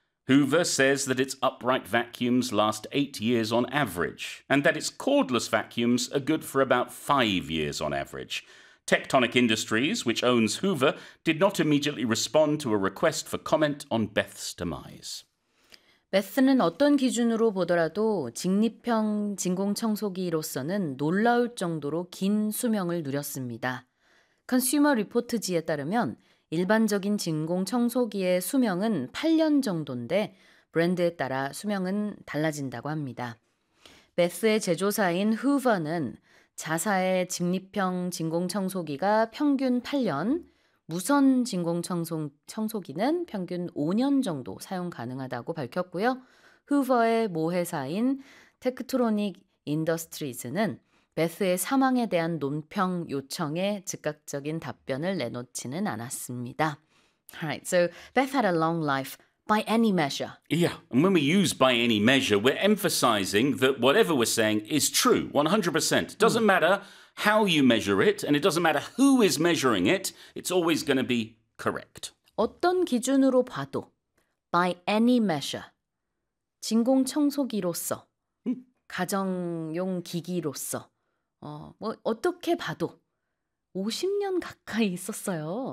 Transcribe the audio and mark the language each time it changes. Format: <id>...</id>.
<en>Hoover says that its upright vacuums last 8 years on average, and that its cordless vacuums are good for about 5 years on average. Tectonic Industries, which owns Hoover, did not immediately respond to a request for comment on Beth's demise.</en> <ko>베스는 어떤 기준으로 보더라도 직립형 진공청소기로서는 놀라울 정도로 긴 수명을 누렸습니다. 컨슈머 리포트지에 따르면 일반적인 진공청소기의 수명은 8년 정도인데 브랜드에 따라 수명은 달라진다고 합니다. 베스의 제조사인 후버는 자사의 직립형 진공청소기가 평균 8년, 무선 진공청소기는 평균 5년 정도 사용 가능하다고 밝혔고요. 후버의 모회사인 테크트로닉 인더스트리즈는 베스의 사망에 대한 논평 요청에 즉각적인 답변을 내놓지는 않았습니다.</ko> <en>Alright, so Beth had a long life by any measure. Yeah, and when we use by any measure, we're emphasizing that whatever we're saying is true, 100%. Doesn't matter how you measure it, and it doesn't matter who is measuring it, it's always going to be correct.</en> <ko>어떤 기준으로 봐도,</ko> <en>by any measure,</en> <ko>진공청소기로서, 가정용 기기로서, 뭐 어떻게 봐도 50년 가까이 썼어요.</ko>